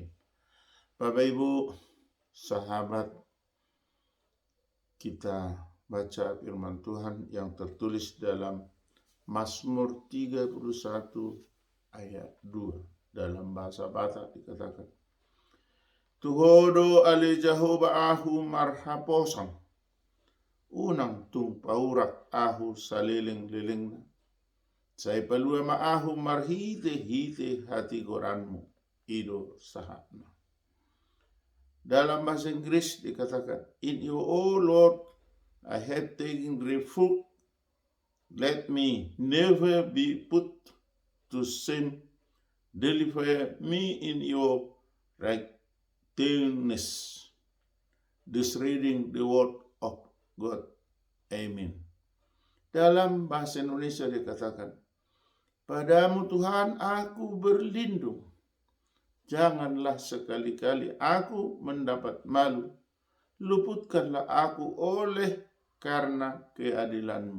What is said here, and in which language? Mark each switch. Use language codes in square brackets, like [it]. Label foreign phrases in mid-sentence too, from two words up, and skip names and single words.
[id] Bapak Ibu, sahabat, kita baca firman Tuhan yang tertulis dalam Mazmur 31 ayat 2. Dalam bahasa Batak dikatakan, [bbc] Tuhodo ale Jehovah ahu marhaposang, unang tung paurak ahu saliling-lilingna, say palua maahu marhite-hite hati goranmu, ido sahatna. [id] Dalam bahasa Inggris dikatakan, [en] In you, O Lord, I have taken refuge. Let me never be put to shame. Deliver me in your righteousness. This reading the word of God. Amen. [id] Dalam bahasa Indonesia dikatakan, Padamu Tuhan aku berlindung. Janganlah sekali-kali aku mendapat malu. Luputkanlah aku oleh karena keadilan-Mu.